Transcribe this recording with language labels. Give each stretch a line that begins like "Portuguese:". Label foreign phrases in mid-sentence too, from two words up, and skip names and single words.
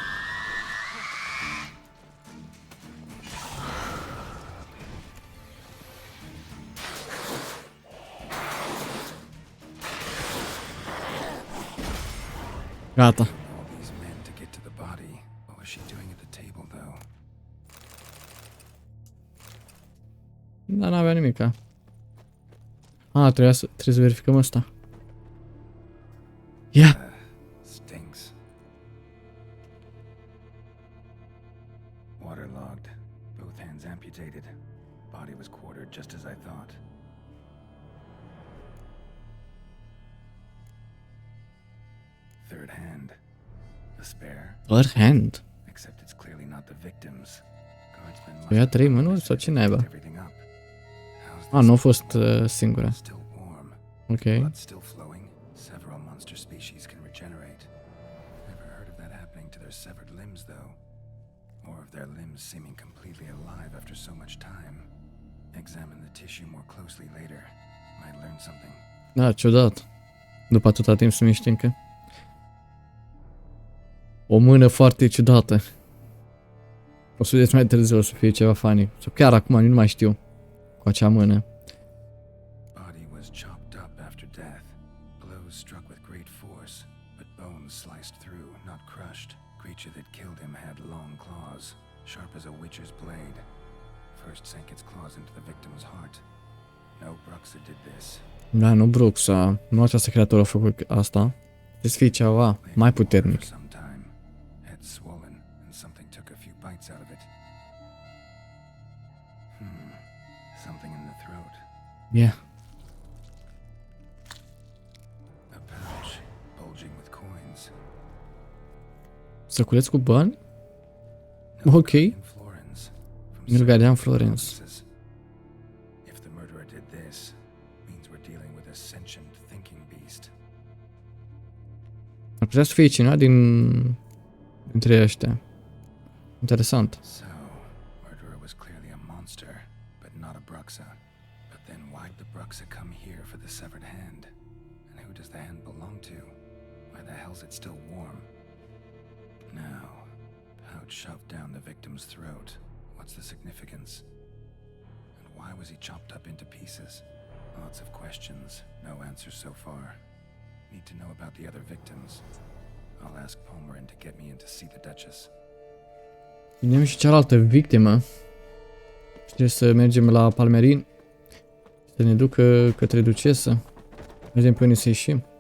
Romanian: Gata. Dar n-avea nimica. Trebuie să verificăm asta. Ia!
English: Stinks. Waterlogged. Both hands amputated. Body was quartered just as I thought. Third hand. A spare. Third hand? Except it's clearly not the victim's. Guardsmen must
Romanian: Ia 3 mânuri sau ce naiba? Nu a fost singura. Ok.
English: Blood still flowing. Several monster species can regenerate. Never heard of that happening to their severed limbs, though. Or of their limbs seeming completely alive after so much time. Examine the tissue more closely later. Might learn something.
Romanian: Da, ciudat. După atâta timp să miște încă. O mână foarte ciudată. O să vedeți mai târziu, o să fie ceva funny. Sau chiar acum, nu mai știu. Cu acea mână.
English: Body was chopped up after death. Blows struck with great force, but bones sliced through, not crushed. Creature that killed him had long claws, sharp as a witcher's blade. First sank its claws into the victim's heart. No Bruxa did this.
Romanian: Da, nu Bruxa. Nu această creatură a făcut asta. Trebuie să fie ceva mai puternic.
English: Head swollen, and something took a few bites out of it. Something in the throat. Yeah. A pouch bulging with coins.
Romanian: Săculeț cu bani? Ok. Nu vedeam Florence.
English: If the murderer did this, means we're dealing with a sentient thinking beast. Ar putea să fie cineva dintre ăștia. Interesant. So, murderer was clearly a monster, but not a Bruxa. But then why'd the Bruxa come here for the severed hand? And who does the hand belong to? Why the hell's it still warm? Now, pouch shoved down the victim's throat. What's the significance? And why was he chopped up into pieces? Lots of questions, no answers so far. Need to know about the other victims. I'll ask Palmerin to get me in to see the Duchess.
Romanian: Vedem și cealaltă victimă. Trebuie să mergem la Palmerin. Să ne ducă către ducesă. Vedem pe unde să ieșim.